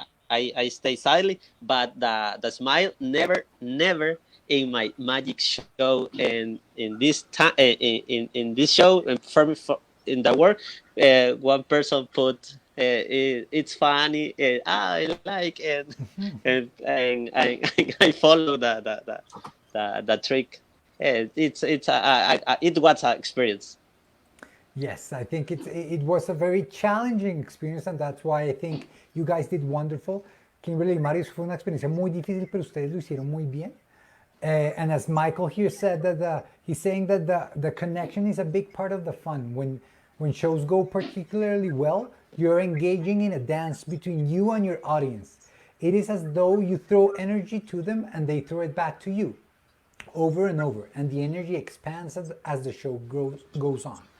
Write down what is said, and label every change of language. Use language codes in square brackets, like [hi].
[en] I stay silently, but the smile never in my magic show, and in this time in this show, and for in the work, one person put it's funny, I like, and I follow the trick. It was an experience. Yes, I think it was a very challenging experience, and that's why I think you guys did wonderful. [es] Kimberly y Mario, fue una experiencia muy difícil, pero ustedes lo hicieron muy bien. [en] And as Michael here said, that he's saying that the connection is a big part of the fun. When shows go particularly well, you're engaging in a dance between you and your audience. It is as though you throw energy to them and they throw it back to you over and over, and the energy expands as the show goes on.